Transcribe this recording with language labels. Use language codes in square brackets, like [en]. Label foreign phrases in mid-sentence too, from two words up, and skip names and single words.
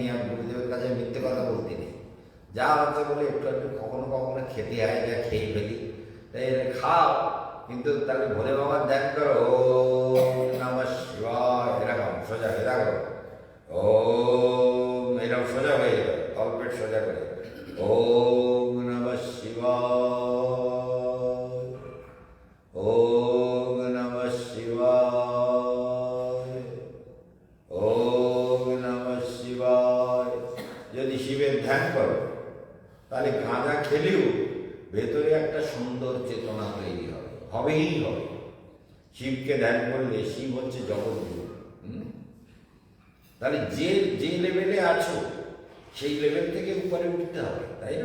[bn] আর গুরুদেবের কাছে মিথ্যে কথা বলতে নেই, যা হচ্ছে বলে একটু একটু কখনো কখনো খেতে হয়, যা খেয়ে ফেলি, তাই খাও, কিন্তু তাহলে ভোলে বাবার ধ্যান করো। [sa] ওম নমঃ শিবায়, [bn] এরকম সোজা হয়ে দেখো, ওম এরকম সোজা হয়ে যাবে, তলপেট সোজা করে [sa] ওম নমঃ শিবায়, ওম নমঃ শিবায়, [bn] ওম নমঃ শিবায়। যদি শিবের ধ্যান করো তাহলে গাঁজা খেলেও ভেতরে একটা সুন্দর চেতনা তৈরি হবে, হবেই হবে। শিবকে ধ্যান করলে শিব হচ্ছে জগৎগুরু। তাহলে যে যে লেভেলে আছো সেই লেভেল থেকে উপরে উঠতে হবে, তাই না?